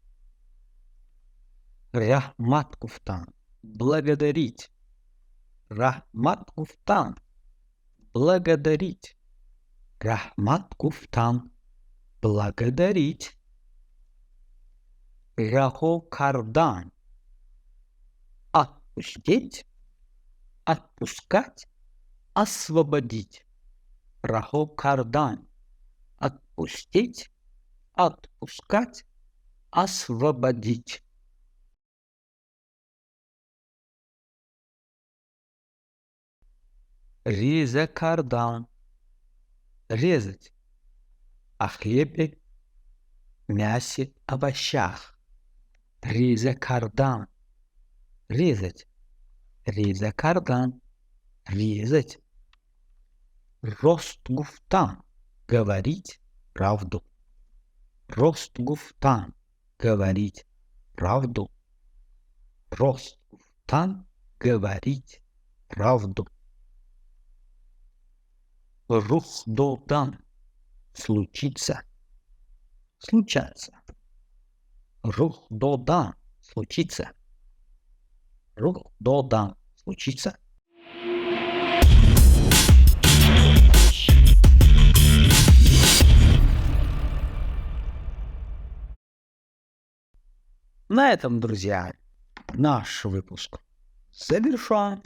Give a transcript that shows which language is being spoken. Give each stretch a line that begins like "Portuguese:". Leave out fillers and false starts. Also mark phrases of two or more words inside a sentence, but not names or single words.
Tajik: Рахмат куфтан. Благодарить. Рахмат куфтан. Благодарить. Рахмат куфтан. Благодарить. Рахо кардан.
Russian: Отпустить. Отпускать.
Tajik: Освободить. Рахо кардан.
Russian: Отпустить. Отпускать.
Tajik: Освободить. Ризе кардан.
Russian: Резать. О хлебе, мясе, овощах.
Tajik: Ризе кардан. Резать. Ризе кардан. Резать. Рост гуфтан.
Russian: Говорить правду.
Tajik: Рост гуфтан.
Russian: Говорить правду.
Tajik: Рост гуфтан.
Russian: Говорить правду.
Tajik: Рух додан.
Russian: Случиться. Случаться.
Tajik: Рух додан. Случиться. Рух додан.
Russian: Случиться. На этом, друзья, наш выпуск завершен.